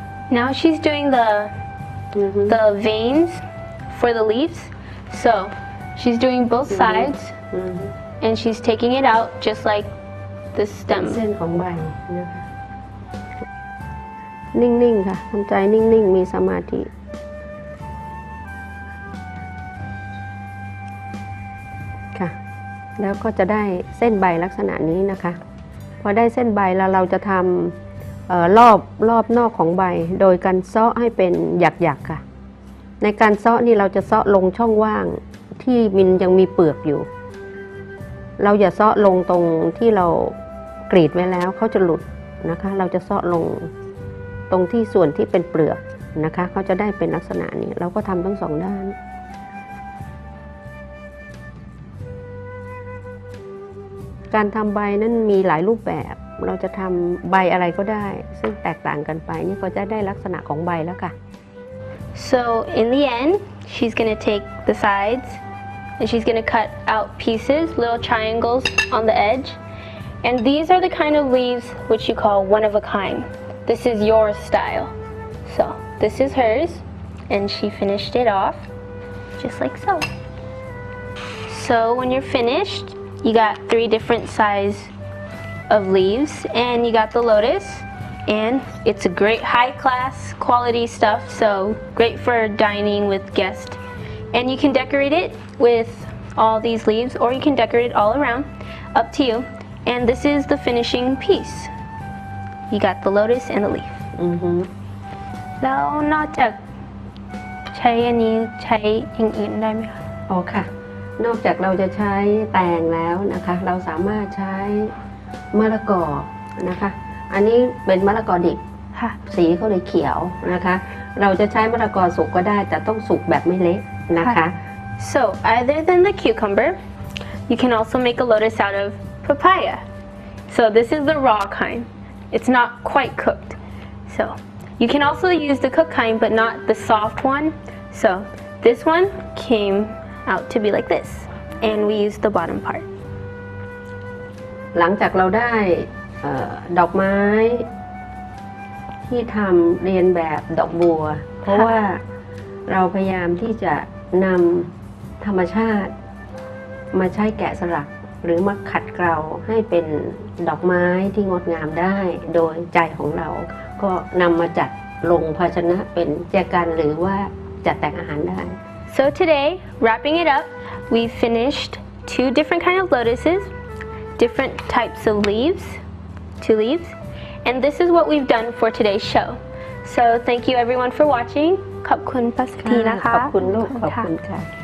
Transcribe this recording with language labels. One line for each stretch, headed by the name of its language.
English: Now she's doing the veins for the leaves. So she's doing both sides, and she's taking it out just like the
Thai: เส้
English: stem.
Thai: นของใบนะคะนิ่งๆค่ะทำใจนิ่งๆมีสมาธิค่ะแล้วก็จะได้เส้นใบลักษณะนี้นะคะพอได้เส้นใบแล้วเราจะทำรอบนอกของใบโดยการเซาะให้เป็นหยักๆค่ะในการเซาะนี่เราจะเซาะลงช่องว่างที่มันยังมีเปลือกอยู่ เราอย่าเซาะลงตรงที่เรากรีดไว้แล้วเขาจะหลุดนะคะเราจะเซาะลงตรงที่ส่วนที่เป็นเปลือกนะคะเขาจะได้เป็นลักษณะนี้เราก็ทำทั้งสองด้านการทำใบนั้นมีหลายรูปแบบเราจะทำใบอะไรก็ได้ซึ่งแตกต่างกันไปนี่ก็จะได้ลักษณะของใบแล้วค่ะ
English: So in the end, she's gonna take the sides and she's gonna cut out pieces, little triangles on the edge. And these are the kind of leaves which you call one of a kind. This is your style. So this is hers, and she finished it off just like so. So when you're finished, you got 3 different size of leaves, and you got the lotus, and it's a great high-class quality stuff, so great for dining with guests. And you can decorate it with all these leaves, or you can decorate it all around, up to you. And this is the finishing piece. You got the lotus and the leaf.
Thai: แล้วนอกจากใช้อันนี้ใช้อย่างอื่นได้ไหมคะ อ๋อค่ะนอกจากเราจะใช้แตงแล้วนะคะเราสามารถใช้มะละกอนะคะอันนี้เป็นมะละกอดิบ ค่ะ สีเขาเลยเขียวนะคะเราจะใช้มะละกอสุกก็ได้แต่ต้องสุกแบบไม่เละนะคะ
English: So other than the cucumber, you can also make a lotus out of papaya. So this is the raw kind. It's not quite cooked. So you can also use the cooked kind, but not the soft one. So this one came out to be like this, and we use the bottom part.
Thai: หลังจากเราได้ดอกไม้ที่ทำเรียนแบบดอกบัวเพราะว่าเราพยายามที่จะนำธรรมชาติ มาใช้แกะสลักหรือมาขัดเกลาให้เป็นดอกไม้ที่งดงามได้ โดยใจของเราก็นำมาจัดลงภาชนะเป็นแจกันหรือว่าจัดแต่งอาหารได้
English: So today, wrapping it up, we finished 2 different kind of lotuses, different types of leaves, 2 leaves, and this is what we've done for today's show. So thank you everyone for watching.
Thai: ขอบคุณภาษาทีนะคะ ขอบคุณลูกขอบคุณค่ะ